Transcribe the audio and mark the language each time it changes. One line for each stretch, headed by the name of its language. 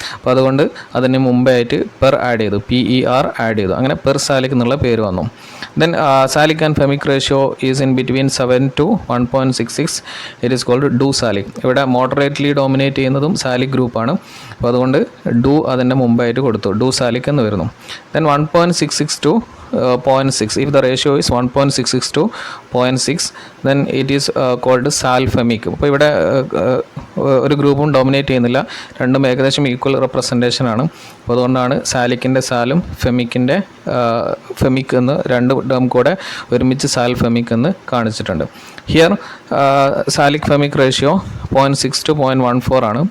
Malayalam: അപ്പോൾ അതുകൊണ്ട് അതിന് മുമ്പായിട്ട് പെർ ആഡ് ചെയ്തു, PER ആഡ് ചെയ്തു, അങ്ങനെ പെർ സാലിക് എന്നുള്ള പേര് വന്നു.
English: Then salic and femic ratio is in between 7 to 1.66. It is called dosalic.
Malayalam: ഇവിടെ മോഡറേറ്റ്ലി ഡോമിനേറ്റ് ചെയ്യുന്നതും സാലിക് ഗ്രൂപ്പാണ്. അപ്പോൾ അതുകൊണ്ട് ഡു അതിൻ്റെ മുമ്പായിട്ട് കൊടുത്തു, ഡു സാലിക് എന്ന് വരുന്നു.
English: Then 1.66 to 0.6. If the ratio is 1.66 to 0.6, then it is called salfemic.
Malayalam: അപ്പോൾ ഇവിടെ ഒരു ഗ്രൂപ്പും ഡോമിനേറ്റ് ചെയ്യുന്നില്ല, രണ്ടും ഏകദേശം ഈക്വൽ റെപ്രസെൻറ്റേഷൻ ആണ്. അപ്പോൾ അതുകൊണ്ടാണ് സാലിക്കിൻ്റെ സാലും ഫെമിക്കിൻ്റെ ഫെമിക് എന്ന് രണ്ട് ടേം കൂടെ ഒരുമിച്ച് സാൽഫെമിക് എന്ന് കാണിച്ചിട്ടുണ്ട്. ഹിയർ സാലിക് ഫെമിക് റേഷ്യോ 0.6 to 0.14 ആണ്.